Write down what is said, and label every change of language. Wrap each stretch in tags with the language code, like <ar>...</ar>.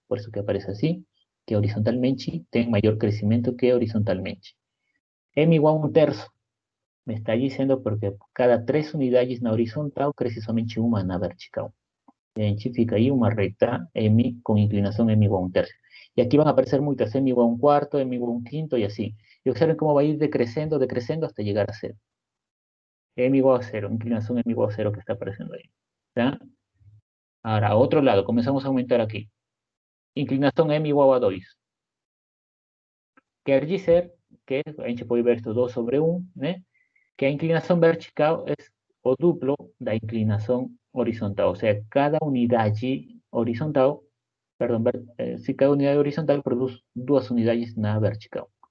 <pt>Por isso que aparece assim, que horizontalmente tem maior crescimento que horizontalmente. M igual a 1/3. Me está dizendo porque cada 3 unidades na horizontal cresce somente uma na vertical. Identifica aí uma reta M com inclinação M igual a 1/3. E aqui</pt> <es>van a aparecer</es> <pt>muitas, M igual a 1/4, M igual a 1/5</pt> <es>y así. Y observen cómo va a ir decreciendo, decreciendo hasta llegar a 0. M igual a 0, inclinación M igual a 0 que está apareciendo ahí. ¿Ya? Ahora, a otro lado, comenzamos a aumentar aquí. Inclinación M igual a 2.</es> <pt>Quer dizer que, a gente pode ver</pt> <es>esto</es> <pt>2 sobre 1, né? Que a inclinação vertical é o duplo da inclinação horizontal. Ou seja, cada unidade horizontal, perdão, se cada unidade horizontal produz 2 unidades na vertical.</pt>